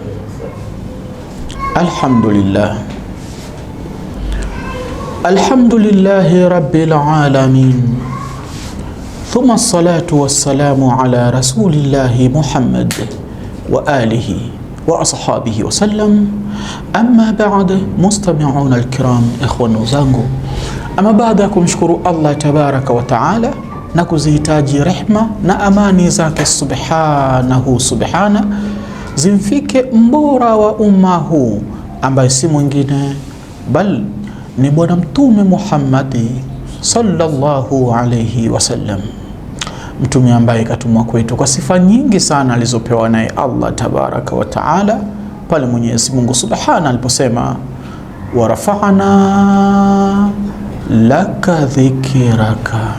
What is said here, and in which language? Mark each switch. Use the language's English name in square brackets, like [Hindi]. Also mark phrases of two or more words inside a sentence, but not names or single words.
[Arabic] الحمد لله رب العالمين، ثم الصلاة والسلام على رسول الله محمد وآله وأصحابه وسلم. أما بعد، مستمعون الكرام، إخوان [Swahili] zangu, ama baada ya kumshukuru Allah [Arabic] تبارك وتعالى [Swahili] na kuzihitaji rehma na amani zake subhana zimfike mbora wa umma huu ambaye si mwingine bal ni bwana mtume Muhammad [Arabic] صلى الله عليه وسلم, [Swahili] mtume ambaye katumwa kwetu kwa sifa nyingi sana alizopewa naye Allah [Arabic] تبارك وتعالى, [Swahili] pale Mwenyezi Mungu subhana aliposema [Arabic] ورفعنا لك ذكرك.